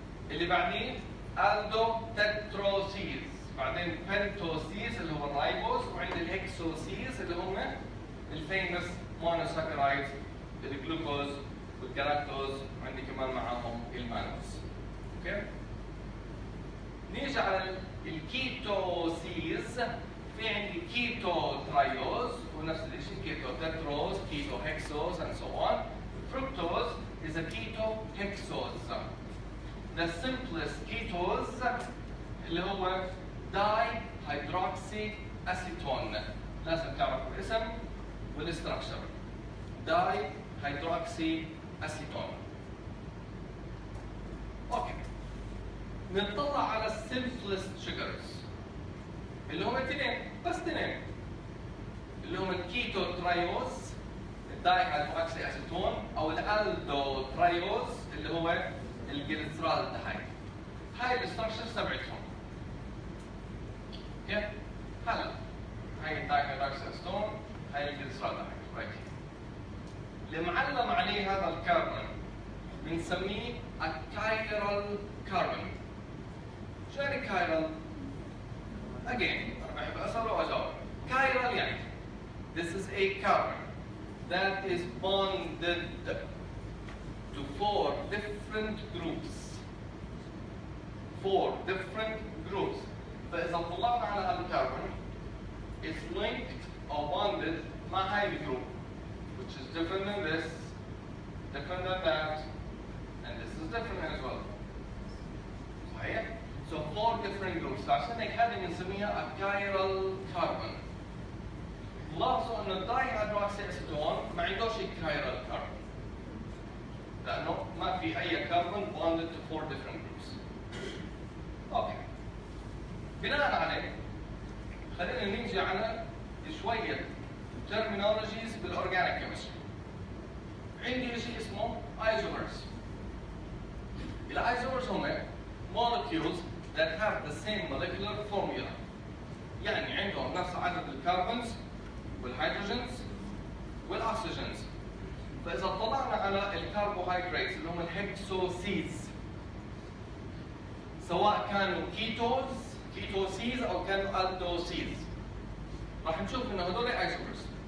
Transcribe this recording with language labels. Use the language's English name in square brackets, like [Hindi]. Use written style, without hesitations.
[Arabic] اللي بعدين ألدو تتروسيز، بعدين بنتوسيز اللي هو الرايبوز، وعند الهكسوسيز اللي هم الفيمس مونوساكرايدز، الجلوكوز والجلاكتوز، وعندي كمان معاهم المانوز. اوكي؟ نيجي على الكيتوسيز، في عندي كيتو ترايوز ونفس الشيء كيتو تتروز، كيتو هكسوز [English] and so on. Fructose is a keto hexose. The simplest ketose [Arabic] اللي هو [English] dihydroxy acetone. [Arabic] لازم تعرفوا الاسم والاستراكشر. [English] dihydroxy acetone. [Arabic] اوكي. نطلع على السمبلست sugars اللي هم اثنين، بس اثنين، اللي هم الكيتو ترايوز الدايهيدروكسي اسيتون، او الالدو ترايوز اللي هو الجليسرالدهايد. هاي الاستراكشرز تبعتهم. اوكي؟ هلا هاي الدايهيدروكسي اسيتون، هاي الجليسرالدهايد، رايت. اللي معلم عليه هذا الكربون بنسميه الكايرال كربون. شو يعني كايرال؟ [English] Again, [Arabic] أنا بحب أسأل وأجاوب. [English] Chiral [Arabic] يعني [English] this is a carbon that is bonded to 4 different groups. 4 different groups. [Arabic] فإذا طلعنا على هذا الكربون [English] it's linked or bonded [Arabic] مع هاي الجروب [English] which is different than this, different than that, and this is different as well. [Arabic] صحيح؟ [English] So 4 different groups. [Arabic] عشان هيك هذه بنسميها الكايرال كربون. لاحظوا انه الدايهيدروكسي اسيتون ما عندوش الكايرال كربون. لانه ما في اي كربون [English] bonded to 4 different groups. [Arabic] اوكي. بناء عليه خلينا نيجي على شوية terminologies بالاورجانيك كيمستري. عندي شيء اسمه ايزومرز. الايزومرز هم [English] molecules that have the same molecular formula. [Arabic] يعني عندهم نفس عدد الكربونز والهيدروجينز والاكسجينز. فاذا طلعنا على الكربوهيدراتس اللي هم الهكسوسيز، سواء كانوا كيتوسيز او كانوا الدوسيز، راح نشوف انه هذول ايزومرز.